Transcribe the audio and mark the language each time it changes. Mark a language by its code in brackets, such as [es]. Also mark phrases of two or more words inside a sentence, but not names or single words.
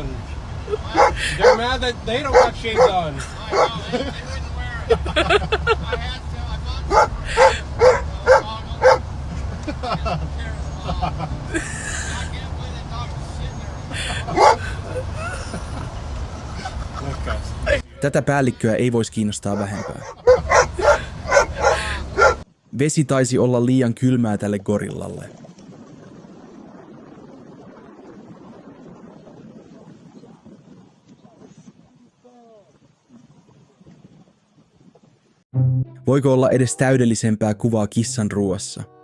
[en] They're mad that they don't got shades on. They wouldn't wear it. I had to. I bought some. I can't believe that dog was sitting there. [fi] Tätä päällikköä ei voisi kiinnostaa vähempää. Vesi taisi olla liian kylmää tälle gorillalle. Voiko olla edes täydellisempää kuvaa kissan ruoassa?